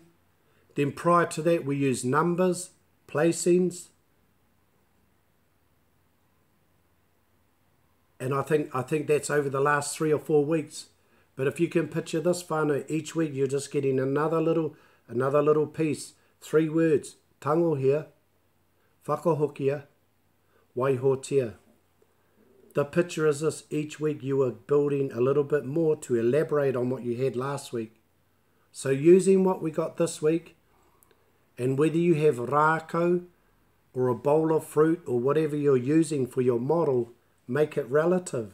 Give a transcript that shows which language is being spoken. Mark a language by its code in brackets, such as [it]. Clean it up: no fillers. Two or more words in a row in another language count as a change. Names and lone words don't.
[en] Then prior to that, we use numbers, placings, and I think that's over the last 3 or 4 weeks. But if you can picture this, whānau, each week you're just getting another little piece. 3 words. [mi] Tangohia, whakahokia, waihotia. [en] The picture is this: each week you are building a little bit more to elaborate on what you had last week. So using what we got this week, and whether you have rākau or a bowl of fruit or whatever you're using for your model, make it relative.